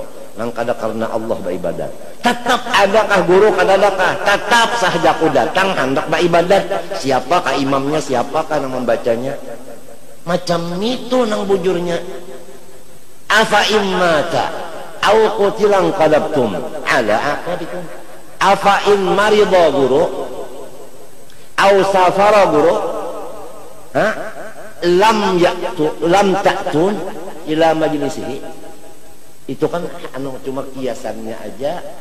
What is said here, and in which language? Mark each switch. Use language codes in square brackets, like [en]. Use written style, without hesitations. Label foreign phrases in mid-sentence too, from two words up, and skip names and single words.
[bjn] Nang kada karena Allah beribadat. Tetap adakah guru kada adakah? Tetap sahaja aku datang hendak beribadat. [id] Siapakah imamnya? [bjn] Siapakah nang membacanya? Macam itu nang bujurnya. [ar] أفإن مات أو قتل انقلبتم على أعقابكم أفإن مرض guru أو سافر guru لم تأتوا إلى مجلسه [id] itu kan anu cuma kiasannya aja